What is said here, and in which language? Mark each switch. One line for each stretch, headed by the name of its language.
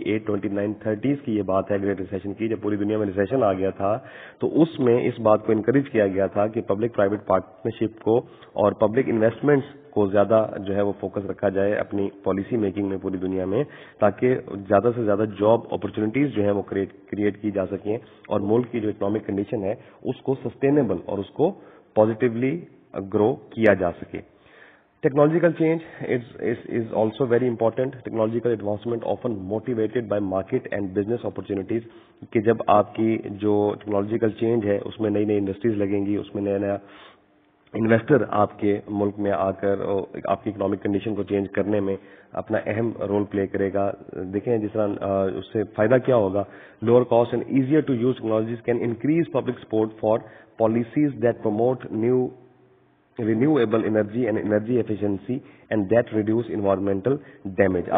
Urdu: 29, 30s کی یہ بات ہے گریٹ ریسیشن کی, جب پوری دنیا میں ریسیشن آ گیا تھا, تو اس میں اس بات کو انکریج کیا گیا تھا کہ پبلک پرائیویٹ پارٹنرشپ کو اور پبلک انویسٹمنٹس کو زیادہ جو ہے وہ فوکس رکھا جائے اپنی پالیسی میکنگ میں پوری دنیا میں, تاکہ زیادہ سے زیادہ جاب اپرچونیٹیز جو ہیں وہ کریٹ کی جا سکیں اور ملک کی جو اکنامک کنڈیشن ہے اس کو سسٹینیبل اور اس کو پازیٹیولی گرو کیا جا سکے.
English: Technological change is also very important. Technological advancement often motivated by market and business opportunities.
Urdu: کہ جب آپ کی جو ٹیکنالوجیکل چینج ہے اس میں نئی نئی انڈسٹریز لگیں گی, اس میں نیا نیا انویسٹر آپ کے ملک میں آ کر آپ کی اکنامک کنڈیشن کو چینج کرنے میں اپنا اہم رول پلے کرے گا. دیکھیں جس طرح اس سے فائدہ کیا ہوگا,
English: Lower cost and easier to use technologies can increase public support for policies that promote new renewable energy and energy efficiency and that reduce environmental damage.